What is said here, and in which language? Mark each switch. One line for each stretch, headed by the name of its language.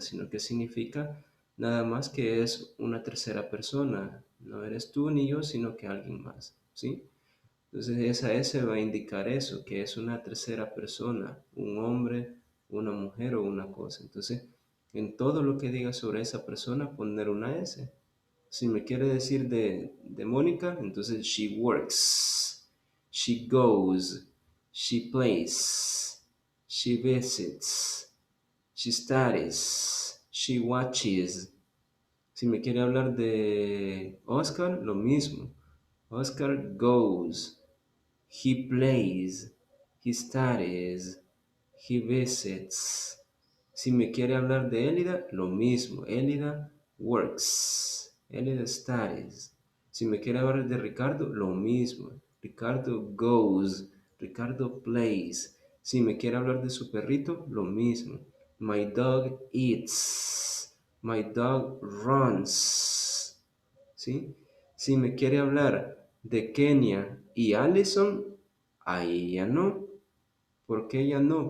Spanish: Sino que significa nada más que es una tercera persona. No eres tú ni yo, sino que alguien más, ¿sí? Entonces esa S va a indicar eso, que es una tercera persona, un hombre, una mujer o una cosa. Entonces, en todo lo que diga sobre esa persona, poner una S. Si me quiere decir de Mónica, entonces
English: she works, she goes, she plays, she visits, she studies, she watches.
Spanish: Si me quiere hablar de Oscar, lo mismo.
English: Oscar goes, he plays, he studies, he visits.
Spanish: Si me quiere hablar de Elida, lo mismo.
English: Elida works, Elida studies.
Spanish: Si me quiere hablar de Ricardo, lo mismo.
English: Ricardo goes, Ricardo plays.
Spanish: Si me quiere hablar de su perrito, lo mismo.
English: My dog eats, my dog runs.
Spanish: ¿Sí? Si me quiere hablar de Kenia y Allison, ahí ya no. ¿Por qué ya no?